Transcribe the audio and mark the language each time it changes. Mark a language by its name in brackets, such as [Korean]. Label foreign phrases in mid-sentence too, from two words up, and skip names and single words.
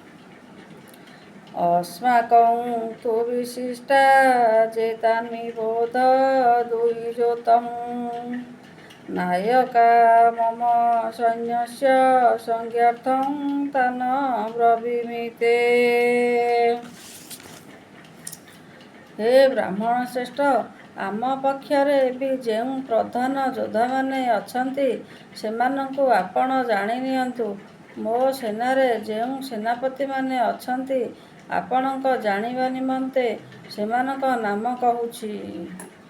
[Sanskrit] अस्माकं तु विशिष्टा चेतान्निबोध द्विजोतं नायका मम सैन्यस्य संज्ञार्थं तान् ब्रवीमि ते। [Odia] हे ବ୍ରାହ୍ମଣ ଶ୍ରେଷ୍ଠ, ଆମ ପକ୍ଷରେ ବି ଯେଉଁ ପ୍ରଧାନ ଯୋଦ୍ଧାମାନେ ଅଛନ୍ତି ସେମାନଙ୍କୁ ଆପଣ ଜାଣି ନିଅନ୍ତୁ। ମୋ ସେନାରେ ଯେଉଁ ସେନାପତିମାନେ ଅଛନ୍ତି ଆପଣଙ୍କ ଜାଣିବା ନିମନ୍ତେ ସେମାନଙ୍କ ନାମ କହୁଛି।